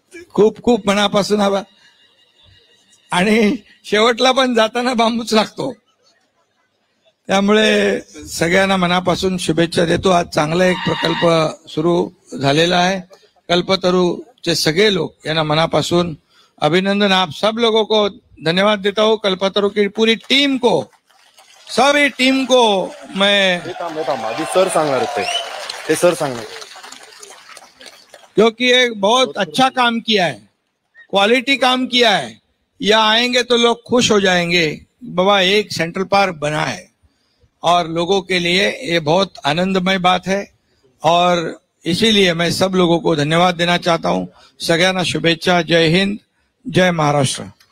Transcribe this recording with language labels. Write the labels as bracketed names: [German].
[Marathi] खूप खूप मनापासून हवा. आणि शेवटला पण जाताना बांबूच लागतो. त्यामुळे सगळ्यांना मनापासून शुभेच्छा देतो. आज चांगला एक प्रकल्प सुरू झालेला आहे. कल्पतरूचे सगळे लोक यांना मनापासून अभिनंदन. [Hindi] आप सब लोगों को धन्यवाद देता हूँ. कल्पतरू की पूरी टीम को, सभी टीम को मैं [Marathi] सर सांगणार ते सर सांगणार, [Hindi] क्योंकि एक बहुत अच्छा काम किया है, क्वालिटी काम किया है. यहाँ आएंगे तो लोग खुश हो जाएंगे, बाबा एक सेंट्रल पार्क बना है. और लोगों के लिए ये बहुत आनंदमय बात है. और इसीलिए मैं सब लोगों को धन्यवाद देना चाहता हूँ. [Marathi] सगळ्यांना शुभेच्छा. [Hindi] जय हिंद, जय महाराष्ट्र.